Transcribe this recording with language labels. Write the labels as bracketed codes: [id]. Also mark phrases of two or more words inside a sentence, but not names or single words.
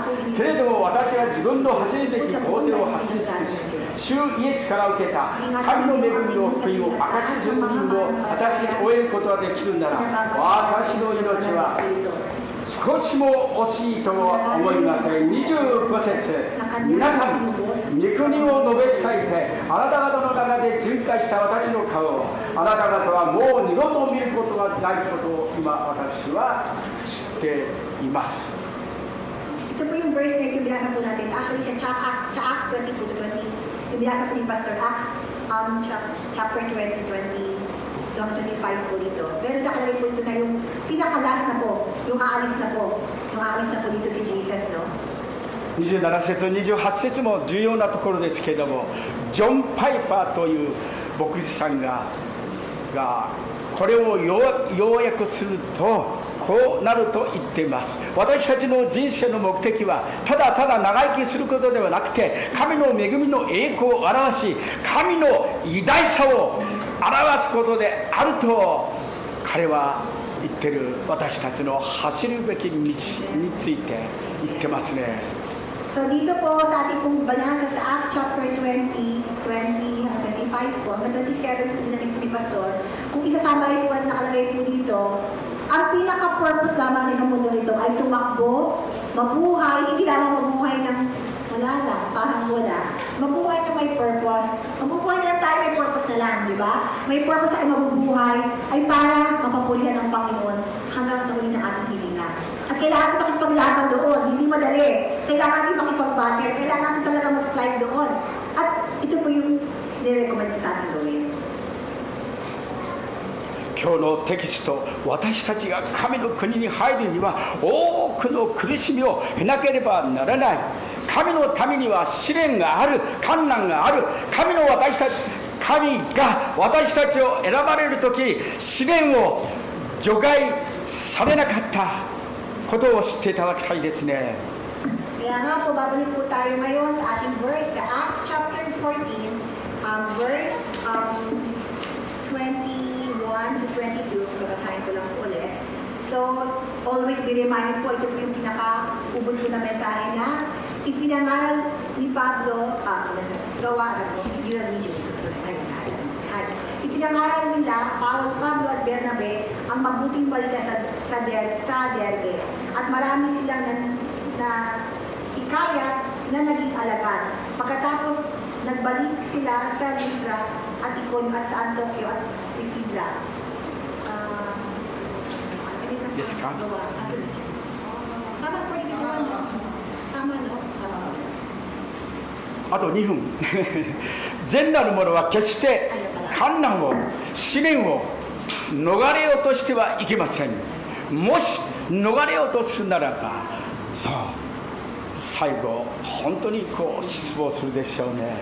[ja] けれども私は自分の走るべき工程を走り尽くし、主イエスから受けた神の恵みの福音を明かし順便を私に終えることができるなら、私の命は少しも惜しいとは思いません。25節、皆御国を述べ伝えて、あなた方の中で巡回した私の顔をあなた方はもう二度と見ることがないことを今私は知っています。 [tl] Ito po yung verse na ito binasa po natin. Actually, sa Acts 22 to 20, yung binasa po ni Pastor Acts, chapter 20, 25 po dito. Pero nakalagay po ito na yung pinakalas na po, yung aalis na po dito si Jesus, no? [ja] 27 節、28節も重要なところですけれども、ジョン・パイパーという牧師さんがこれを要約すると、こうなると言っています。私たちの人生の目的はただただ長生きすることではなくて、神の恵みの栄光を表し、神の偉大さを表すことであると彼は言ってる。私たちの走るべき道について言ってますね。 [tl] So dito po sa ating pong banasa sa Acts chapter 20, 25 po, hanggang 27 po ni Pastor, kung isa-summarize po at nakalagay po dito, ang pinaka-purpose lamang sa mundo ito ay tumakbo, mabuhay, hindi lamang mabuhay ng wala lang, parang wala. Mabuhay na may purpose. Mabubuhay na tayo may purpose na lang, di ba? May purpose ay mabubuhay ay para mapapulihan ng Panginoon hanggang sa uli ng ating hilinga. At kailangan natin makipaglaban doon, hindi madali. Kailangan natin makipag-battle, kailangan natin talaga mag-strive doon. At ito po yung nirecommend sa ating gawin. [ja] 今日のテキスト、私たちが神の国に入るには多くの苦しみを経なければならない。神のためには試練がある、困難がある。神が私たちを選ばれるとき、試練を除外されなかったことを知っていただきたいですね。 [tl] Kaya nga po, babalik po tayo ngayon sa ating verse sa Acts chapter 14, verse 21 to 22. Babasahin ko lang po ulit. So, [en] always be reminded [tl] po, ito po yung pinaka-ubod po na mensahe na ipinangaral ni Pablo, gawa na po, ipinangaral nila, Pablo at Bernabe, ang mabuting balita sa Derbe. At marami silang na hikayat na naging alagad. Pagkatapos, nagbalik sila sa Lystra at Iconium at sa Antioquia at Pisidia. Yes, ka? Tama, 41. Tama, no? Tama. [ja] あと2分。善なる者は決して困難を、試練を逃れようとしてはいけません。もし逃れようとするならば、そう、最後本当に失望するでしょうね。